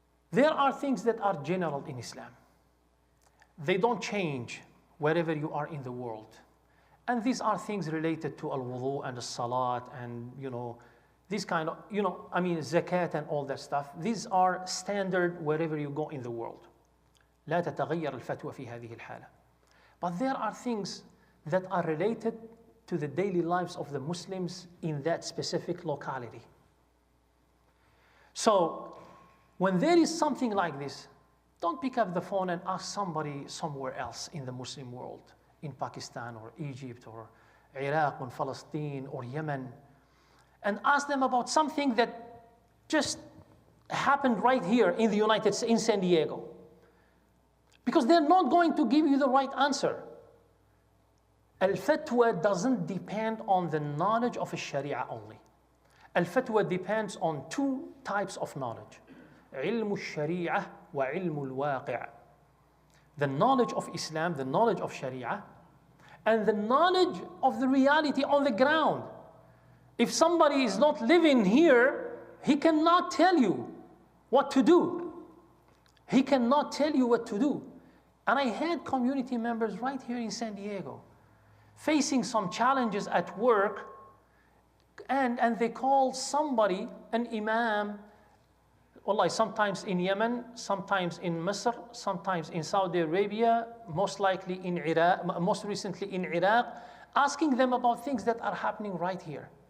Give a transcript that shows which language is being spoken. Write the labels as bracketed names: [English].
[English] There are things that are general in Islam. They don't change wherever you are in the world. And these are things related to al-wudu and al-salat and, this kind of, zakat and all that stuff. These are standard wherever you go in the world. [Arabic] لا تتغير الفتوى في هذه الحالة. [English] But there are things that are related to the daily lives of the Muslims in that specific locality. So, when there is something like this, don't pick up the phone and ask somebody somewhere else in the Muslim world, in Pakistan or Egypt or Iraq or Palestine or Yemen, and ask them about something that just happened right here in the United States, in San Diego. Because they're not going to give you the right answer. Al-fatwa doesn't depend on the knowledge of Sharia only. Al-fatwa depends on two types of knowledge. [Arabic] علم الشريعة وعلم الواقع. [English] The knowledge of Islam, the knowledge of Sharia, and the knowledge of the reality on the ground. If somebody is not living here, he cannot tell you what to do. He cannot tell you what to do. And I had community members right here in San Diego facing some challenges at work, and they called somebody, an Imam, wallahi, sometimes in Yemen, sometimes in Misr, sometimes in Saudi Arabia, most likely in Iraq, most recently in Iraq, asking them about things that are happening right here.